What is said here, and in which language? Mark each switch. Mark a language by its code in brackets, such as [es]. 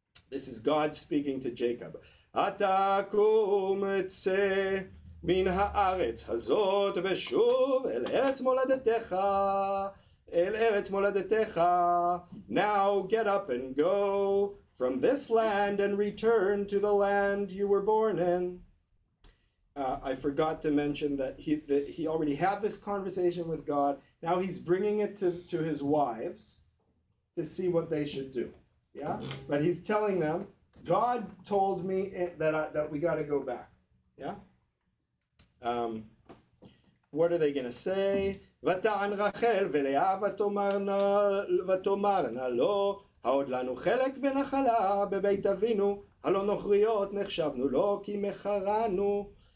[en] This is God speaking to Jacob. [he] אתה קום צא מן הארץ הזאת ושוב אל ארץ מולדתך. אל ארץ מולדתך. [en] Now get up and go from this land and return to the land you were born in. I forgot to mention that he already had this conversation with God. Now he's bringing it to his wives to see what they should do. Yeah, but he's telling them, God told me that we got to go back. Yeah. What are they going to say? [he] ותען רחל ולאה ותאמרנה לו, העוד לנו חלק ונחלה בבית אבינו, הלא נוכריות נחשבנו לו כי מכרנו.